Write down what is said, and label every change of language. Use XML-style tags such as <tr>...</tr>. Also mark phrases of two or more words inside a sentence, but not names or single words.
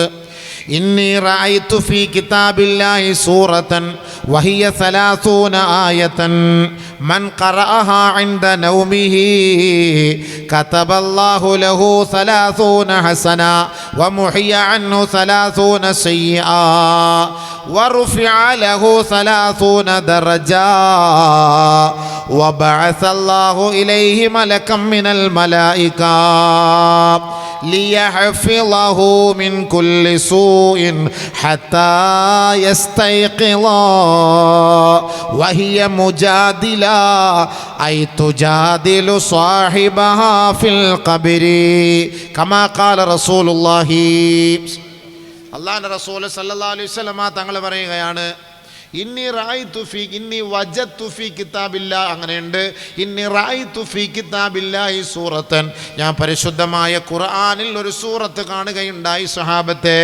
<ar>إني رأيت في كتاب الله سورة وهي 30 آية من قرأها عند نومه كتب الله له 30 حسنة ومحي عنه 30 سيئة ورفع له 30 درجة وبعث الله إليه ملكا من الملائكة ليحفظه من كل سوء حتى يستيقظ وهي مجادلة أي تجادل صاحبها في القبر كما قال رسول الله</ar> <ml>അല്ലാഹുവിൻ്റെ റസൂൽ</ml> <ar>صلى الله عليه وسلم</ar> <ml>തങ്ങൾ പറയുകയാണ്,</ml> <ar>إني رأيت في إني وجدت في كتاب الله, അങ്ങനെയുണ്ട്. إني رأيت في كتاب الله سورة,</ar> <ml>ഞാൻ പരിശുദ്ധമായ ഖുർആനിൽ ഒരു സൂറത്ത് കാണുകയുണ്ടായി സ്വഹാബത്തെ.</ml>